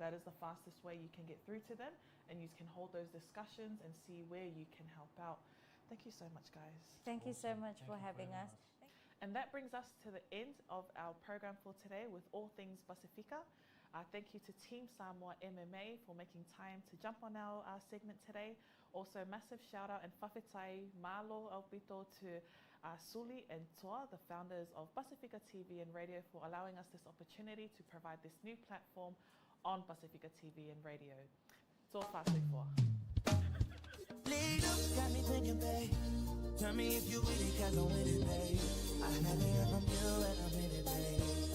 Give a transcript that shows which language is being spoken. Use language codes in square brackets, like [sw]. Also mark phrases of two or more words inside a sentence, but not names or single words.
[en] That is the fastest way you can get through to them, and you can hold those discussions and see where you can help out. Thank you so much, guys. Thank you so much for having us. And that brings us to the end of our program for today with All Things Pasifika. Thank you to Team Samoa MMA for making time to jump on our segment today. Also, massive shout out and [sm] whawhetai malo aupito [en] to Suli and Toa, the founders of Pasifika TV and Radio, for allowing us this opportunity to provide this new platform on Pasifika TV and Radio. [sm] Toa whātui. [en] Got me thinking, babe. Tell me if you with it, 'cause I'm with it, babe. I haven't heard from you and I'm in it, babe.